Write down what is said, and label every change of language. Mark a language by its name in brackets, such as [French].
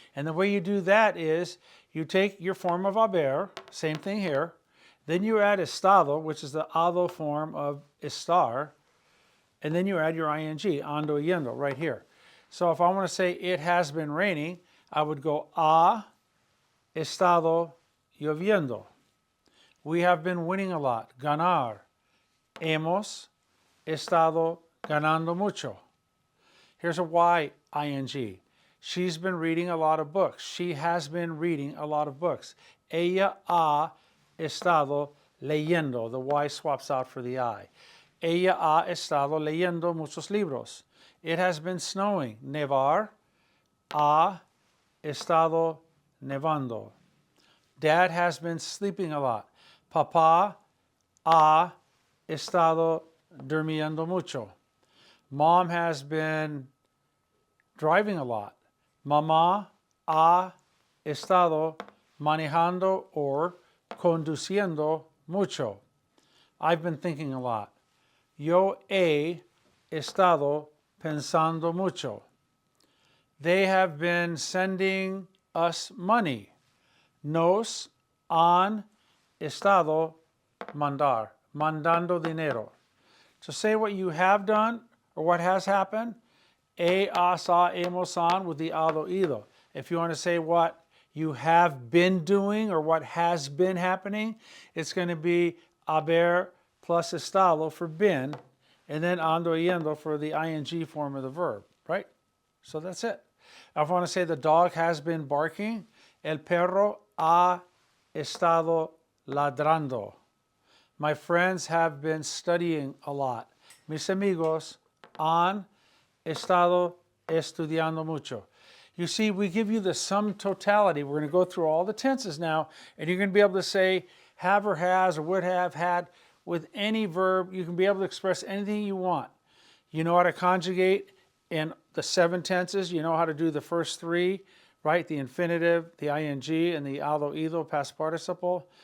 [English] And the way you do that is you take your form of haber, same thing here, then you add estado, which is the ado form of estar, and then you add your ing, ando, yendo, right here. So if I want to say it has been raining, I would go [Spanish] ha estado lloviendo. [English] We have been winning a lot, ganar. [Spanish] Hemos estado ganando mucho. [English] Here's a y ing. She's been reading a lot of books. She has been reading a lot of books. [Spanish] Ella ha estado leyendo. [English] The y swaps out for the I. [Spanish] Ella ha estado leyendo muchos libros. [English] It has been snowing. [Spanish] Nevar. Ha estado nevando. [English] Dad has been sleeping a lot. [Spanish] Papá ha estado durmiendo mucho. [English] Mom has been driving a lot. [Spanish] Mamá ha estado manejando or conduciendo mucho. [English] I've been thinking a lot. [Spanish] Yo he estado pensando mucho. [English] They have been sending us money. [Spanish] Nos han estado mandando dinero. [English] To say what you have done or what has happened, has, hemos, han with the ado, ido. If you want to say what you have been doing or what has been happening, it's going to be haber plus estado for been, and then ando, yendo for the ing form of the verb, right? So that's it. If I want to say the dog has been barking, [Spanish] el perro ha estado ladrando. [English] My friends have been studying a lot. [Spanish] Mis amigos han estado estudiando mucho. [English] You see, we give you the sum totality. We're going to go through all the tenses now, and you're going to be able to say have or has or would have had with any verb. You can be able to express anything you want. You know how to conjugate in the 7 tenses. You know how to do the first 3, right? The infinitive, the ing, and the ando, iendo, past participle.